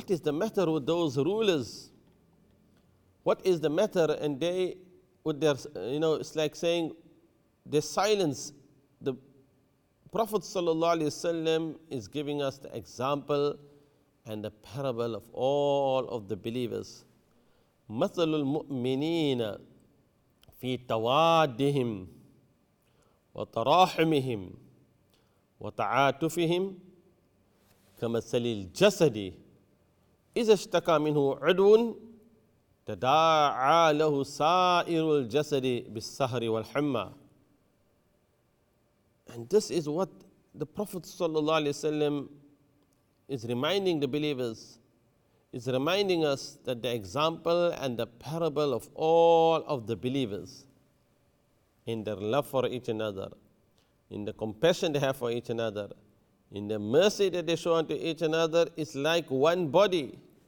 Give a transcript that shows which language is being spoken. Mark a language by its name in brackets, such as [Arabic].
[English] What is the matter with those rulers? What is the matter? And they, with their, it's like saying, they silence. The Prophet ﷺ is giving us the example and the parable of all of the believers. [Arabic] مثل المؤمنين في توادهم وتراحمهم وتعاطفهم كمثل الجسد إذا اشتكى منه عضو تداعى له سائر الجسد بالسهر والحمى. [English] And this is what the Prophet ﷺ is reminding the believers, is reminding us that the example and the parable of all of the believers in their love for each another, in the compassion they have for each another, in the mercy that they show unto each another, is like one body.